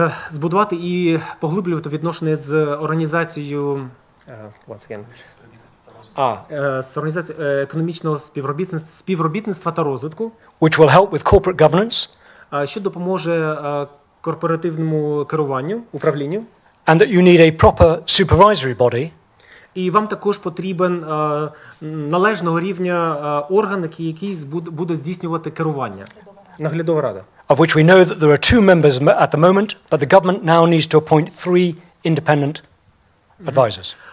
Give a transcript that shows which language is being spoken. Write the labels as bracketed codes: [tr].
[uk] збудувати і поглиблювати відношення з організацією [en] Once again. [uk] з організацією економічного співробітництва та розвитку, [en] which will help with corporate governance, [uk] що допоможе корпоративному керуванню, управлінню. [en] and that you need a proper supervisory body [uk] І вам також потрібен належного рівня орган, який буде здійснювати керування. Наглядова рада. [en] of which we know that there are 2 members at the moment, but the government now needs to appoint 3 independent advisors.